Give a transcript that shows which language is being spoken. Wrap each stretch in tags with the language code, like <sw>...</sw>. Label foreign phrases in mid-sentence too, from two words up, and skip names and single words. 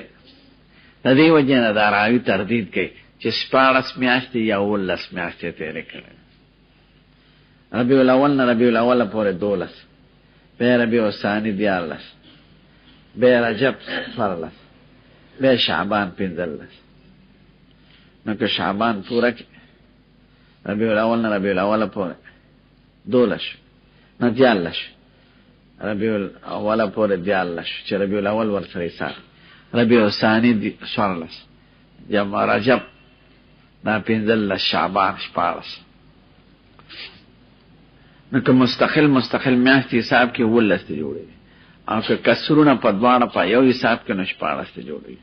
<ps>د دې وجې نه دا راوي تردید کوي چې 14 میاشتې یا 19 میاشتې تېرې کړې. ربیع الاول نه ربیع الاول پورې 12، بیا ربیع الثاني 14، بیا رجب 14، بیا شعبان 15. نو که شعبان پورا کی ربیع الاول نه ربیع الاول پورې 12 نه 14، ربیع الاول پورې 14 چې ربیع الاول ورسره سره، ربیع الثاني 14، جمع رجب دا 15، شعبان 14. نو که مستقل میاشتې حساب کې 19 ته جوړېږي، او که کسرونه په دواړه په یو حساب کې نو 14 ته جوړېږي.</ps>